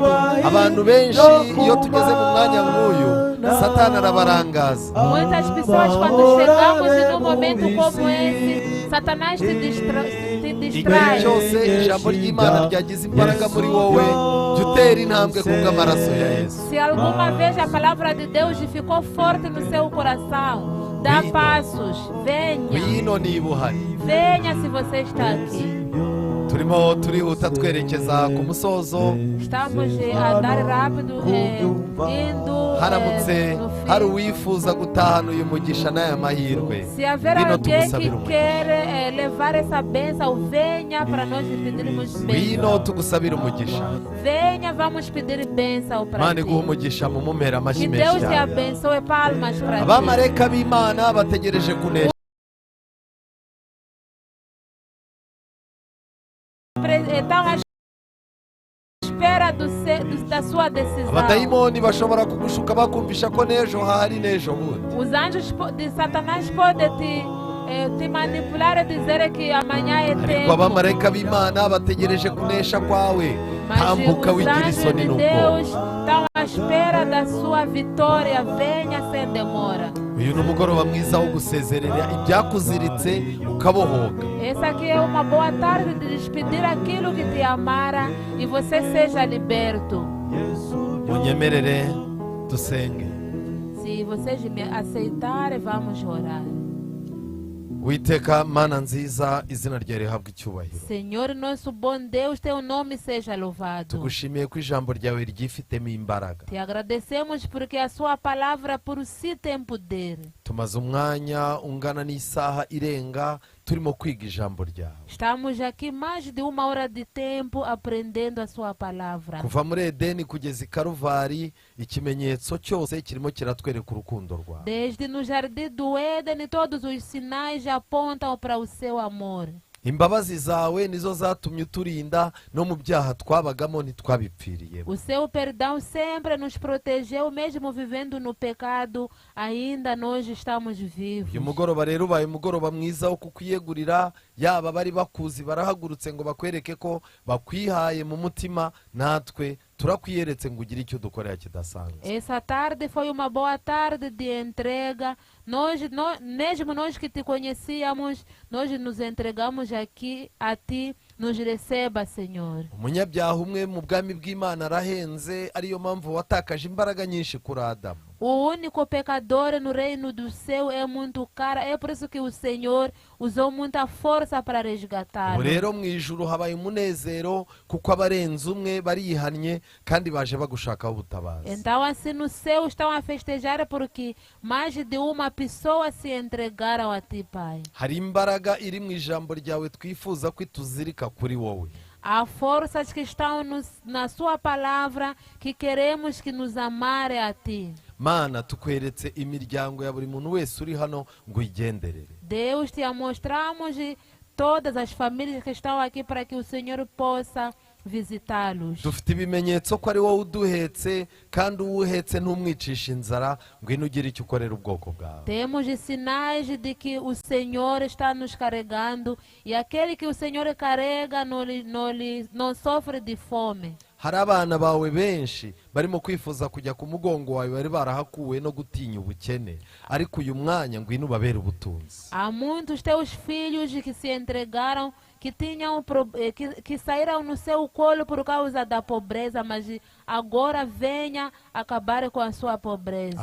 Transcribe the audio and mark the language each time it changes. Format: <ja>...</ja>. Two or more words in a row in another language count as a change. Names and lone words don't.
<rw>abantu benshi iyo tugeze mu mwanya nk'uyu satani arabarangaza</rw> <pt>Muitas pessoas, quando chegamos em um momento como esse, Satanás te</pt> <rw>igihe</rw> <pt>distrai.</pt> <rw>cyose ijambo ry'Imana ryagize imbaraga muri wowe jya utera intambwe kubw'amaraso ya Yesu</rw> <pt>Se alguma vez a palavra de Deus ficou forte no seu coração, dá passos. Venha.</pt> <rw>ngwino niba uhari</rw> <pt>Venha se você está aqui.</pt> <rw>turimo turihuta twerekeza ku musozo</rw> <pt>Estamos a andar rápido, indo</pt> <rw>haramutse</rw> <pt>no</pt> <rw>hari</rw> <pt>fim.</pt> <rw>uwifuza gutahana uyu mugisha n'aya mahirwe</rw> <pt>Se haver</pt> <rw>ngwino</rw> <pt>alguém que</pt> <rw>tugusabire umugisha</rw> <pt>quer levar essa bênção, venha para nós pedirmos</pt> <rw>ngwino</rw> <pt>bênção.</pt> <rw>tugusabire umugisha</rw> <pt>Venha, vamos pedir bênção para</pt> <rw>Imana iguhe</rw> <pt>ti.</pt> <rw>umugisha mu mumera amashyi</rw> <pt>Que</pt> <rw>menshi</rw> <pt>Deus te</pt> <rw>cyane</rw> <pt>abençoe. Palmas para ti.</pt> <rw>abamarayika b'Imana bategereje kunesha</rw> <pt>Estão à espera da sua decisão.</pt> <rw>abadayimoni bashobora kugushuka bakumvisha ko n'ejo hahari n'ejo bundi</rw> <pt>Os anjos de Satanás podem te manipular e dizer que amanhã é</pt> <rw>ariko</rw> <pt>tempo.</pt> <rw>abamarayika b'Imana bategereje kunesha kwawe</rw> <pt>Mas</pt> <rw>tambuka</rw> <pt>os</pt> <rw>wigira</rw> <pt>anjos</pt> <rw>isoni</rw> <pt>de</pt> <rw>n'ubwoba</rw> <pt>Deus estão à espera da sua vitória. Venha sem demora.</pt> <rw>uyu ni umugoroba mwiza wo gusezerera ibyakuziritse ukabohoka</rw> <pt>Essa aqui é uma boa tarde de despedir aquilo que te amara e você seja liberto.</pt> <rw>munyemerere dusenge</rw> <pt>Se vocês me aceitarem, vamos orar.</pt> <rw>Uwiteka Mana nziza izina ryawe rihabwa icyubahiro</rw> <pt>Senhor, nosso bom Deus, teu nome seja louvado.</pt> <rw>tugushimiye ko ijambo ryawe ryifitemo imbaraga</rw> <pt>Te agradecemos porque a sua palavra por si tem poder.</pt> <rw>tumaze umwanya ungana n'isaha irenga turimo kwiga ijambo ryawe</rw> <pt>Estamos aqui mais de 1 hora de tempo aprendendo a sua palavra.</pt> <rw>kuva muri Edeni kugeza i Karuvari ikimenyetso cyose kirimo kiratwereka urukundo rwawe</rw> <pt>Desde no jardim do Éden, todos os sinais apontam para o seu amor.</pt> <rw>imbabazi zawe nizo zatumye uturinda no mu byaha twabagamo ntitwabipfiriyemo</rw> <pt>O seu perdão sempre nos protegeu, mesmo vivendo no pecado, ainda nós estamos vivos.</pt> <rw>uyu mugoroba rero ubaye umugoroba mwiza wo kukwiyegurira yaba bari bakuzi barahagurutse ngo bakwereke ko bakwihaye mu mutima natwe turakwiyeretse ngo ugire icyo dukorera kidasanzwe</rw> <pt>Essa tarde foi uma boa tarde de entrega. Mesmo nós que te conhecíamos, nós nos entregamos aqui a ti. Nos receba, Senhor.</pt> <rw>umunyabyaha umwe mu bwami bw'Imana arahenze ariyo mpamvu watakaje imbaraga nyinshi kuri Adamu</rw> <pt>O único pecador no reino do céu é muito caro. É por isso que o Senhor usou muita força para</pt> <rw>ubu</rw> <pt>resgatá-lo.</pt> <rw>rero mu ijuru habaye umunezero kuko abarenze umwe barihannye kandi baje bagushakaho ubutabazi</rw> <pt>Então, assim no céu estão a festejar porque mais de uma pessoa se entregaram a ti, Pai.</pt> <rw>hari imbaraga iri mu ijambo ryawe twifuza ko ituzirika kuri wowe</rw> <pt>Há forças que estão na sua palavra que queremos que nos amare a ti.</pt> <rw>Mana tukweretse imiryango ya buri muntu wese uri hano ngo uyigenderere</rw> <pt>Deus, te mostramos todas as famílias que estão aqui para que o Senhor possa visitá-los.</pt> <rw>dufite ibimenyetso ko ari wowe uduhetse kandi uwuhetse ntumwicisha inzara ngwino ugire icyo ukorera ubwoko bwawe</rw> <pt>Temos sinais de que o Senhor está nos carregando e aquele que o Senhor carrega não sofre de fome.</pt> <rw>hari abana bawe benshi barimo kwifuza kujya ku mugongo wawe bari barahakuwe no gutinya ubukene ariko uyu mwanya ngwino ubabere ubutunzi</rw> <pt>Há muitos teus filhos que se entregaram, que saíram no seu colo por causa da pobreza, mas agora venha acabar com a sua pobreza.</pt>